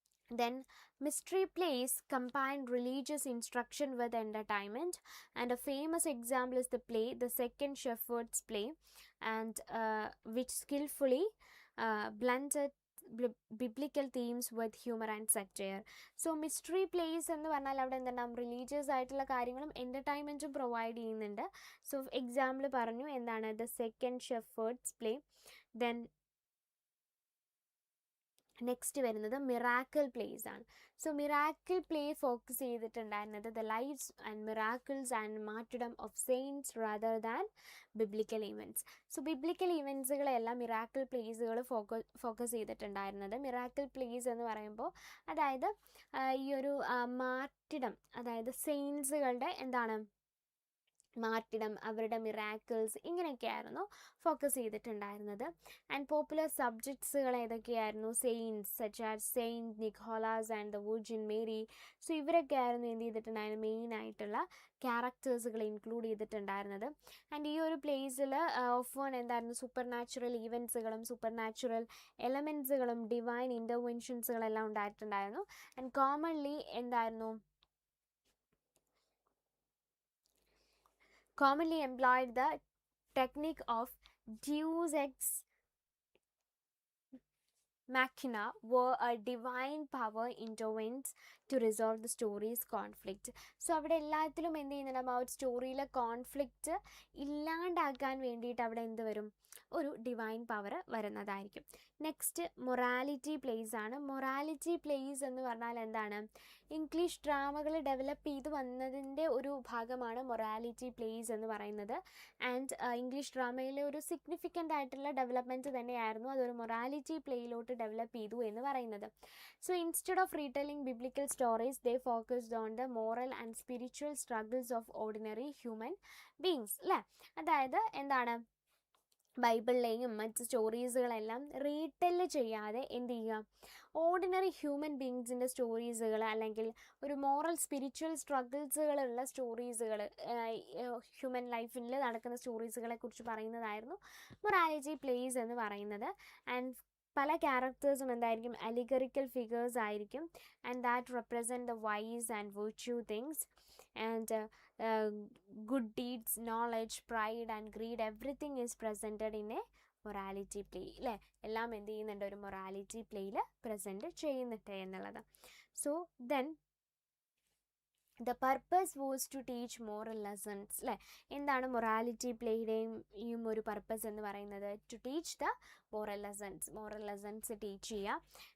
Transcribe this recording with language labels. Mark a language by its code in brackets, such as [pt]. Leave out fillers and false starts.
[en] Then mystery plays combine religious instruction with entertainment, and a famous example is the play The Second Shepherd's Play, and which skillfully blended biblical themes with humor and satire. [ml] So mystery place എന്ന് പറഞ്ഞാൽ അവിടെ എന്തുണ്ടാവും? Religious ആയിട്ടുള്ള കാര്യങ്ങളും എൻ്റർടൈൻമെൻറ്റും provide ചെയ്യുന്നുണ്ട്. So example പറഞ്ഞു എന്താണ്? The second ഷെഫേർഡ്സ് play, then next വരുന്നത് മിറാക്കിൾ പ്ലേസ് ആണ്. സോ മിറാക്കിൾ പ്ലേ ഫോക്കസ് ചെയ്തിട്ടുണ്ടായിരുന്നത് [en] The lives and miracles and martyrdom of saints rather than biblical events. [ml] So biblical ഇവൻറ്റ്സുകളെല്ലാം miracle പ്ലേസുകൾ focus ചെയ്തിട്ടുണ്ടായിരുന്നത്. Miracle place എന്ന് പറയുമ്പോൾ അതായത് ഈ ഒരു മാർട്ടിഡം, അതായത് സെയിൻസുകളുടെ എന്താണ് മാർട്ടിഡം, അവരുടെ മിറാക്കിൾസ്, ഇങ്ങനെയൊക്കെയായിരുന്നു ഫോക്കസ് ചെയ്തിട്ടുണ്ടായിരുന്നത്. And popular സബ്ജക്ട്സുകൾ ഏതൊക്കെയായിരുന്നു? [en] Saints such as Saint Nicholas and the Virgin Mary. [ml] So ഇവരൊക്കെ ആയിരുന്നു എന്ത് ചെയ്തിട്ടുണ്ടായിരുന്നു, മെയിൻ ആയിട്ടുള്ള ക്യാരക്ടേഴ്സുകൾ ഇൻക്ലൂഡ് ചെയ്തിട്ടുണ്ടായിരുന്നത്. ആൻഡ് ഈ ഒരു പ്ലേസിൽ ഓഫോൺ എന്തായിരുന്നു, super natural ഈവൻറ്റ്സുകളും super natural എലമെൻറ്റ്സുകളും divine ഇൻ്റർവെൻഷൻസുകളെല്ലാം ഉണ്ടായിട്ടുണ്ടായിരുന്നു. And commonly എന്തായിരുന്നു, [en] commonly employed the technique of deus ex machina, where a divine power intervenes to resolve the story's conflict. [ml] So അവിടെ എല്ലാത്തിലും എന്ത് ചെയ്യുന്നുണ്ട്, ആ ഒരു സ്റ്റോറിയിലെ കോൺഫ്ലിക്റ്റ് ഇല്ലാണ്ടാക്കാൻ വേണ്ടിയിട്ട് അവിടെ എന്ത് വരും, ഒരു ഡിവൈൻ പവർ വരുന്നതായിരിക്കും. നെക്സ്റ്റ് മൊറാലിറ്റി പ്ലേസ് ആണ്. മൊറാലിറ്റി പ്ലേസ് എന്ന് പറഞ്ഞാൽ എന്താണ്, ഇംഗ്ലീഷ് ഡ്രാമകൾ ഡെവലപ്പ് ചെയ്ത് വന്നതിൻ്റെ ഒരു ഭാഗമാണ് മൊറാലിറ്റി പ്ലേസ് എന്ന് പറയുന്നത്. ആൻഡ് ഇംഗ്ലീഷ് ഡ്രാമയിലെ ഒരു സിഗ്നിഫിക്കൻ്റ് ആയിട്ടുള്ള ഡെവലപ്മെൻറ്റ് തന്നെയായിരുന്നു അതൊരു മൊറാലിറ്റി പ്ലേയിലോട്ട് ഡെവലപ്പ് ചെയ്തു എന്ന് പറയുന്നത്. [en] so instead of retelling biblical stories they focused on the moral and spiritual struggles of ordinary human beings, [ml] അല്ലേ. അതായത് എന്താണ്, ബൈബിളിലെയും മറ്റ് സ്റ്റോറീസുകളെല്ലാം റീടെല്ല് ചെയ്യാതെ എന്ത് ചെയ്യുക, ഓർഡിനറി ഹ്യൂമൻ ബീങ്സിൻ്റെ സ്റ്റോറീസുകൾ അല്ലെങ്കിൽ ഒരു മോറൽ സ്പിരിച്വൽ സ്ട്രഗിൾസുകളുള്ള സ്റ്റോറീസുകൾ, ഹ്യൂമൻ ലൈഫിൽ നടക്കുന്ന സ്റ്റോറീസുകളെ കുറിച്ച് പറയുന്നതായിരുന്നു മൊറാലിറ്റി പ്ലേസ് എന്ന് പറയുന്നത്. ആൻഡ് പല ക്യാരക്ടേഴ്സും എന്തായിരിക്കും, അലിഗറിക്കൽ ഫിഗേഴ്സ് ആയിരിക്കും. [en] and that represent the vice and virtue things and good deeds, knowledge, pride and greed, everything is presented in a morality play, [ml] അല്ലേ. എല്ലാം എന്ത് ചെയ്യുന്നുണ്ട്, ഒരു മൊറാലിറ്റി പ്ലേയിൽ പ്രസൻറ്റ് ചെയ്യുന്നുണ്ട് എന്നുള്ളത്. [en] so then the purpose was to teach moral lessons, [ml] അല്ലേ. എന്താണ് morality പ്ലേയുടെയും ഒരു പർപ്പസ് എന്ന് പറയുന്നത്, [en] to teach the moral lessons [ml] teach ചെയ്യുക.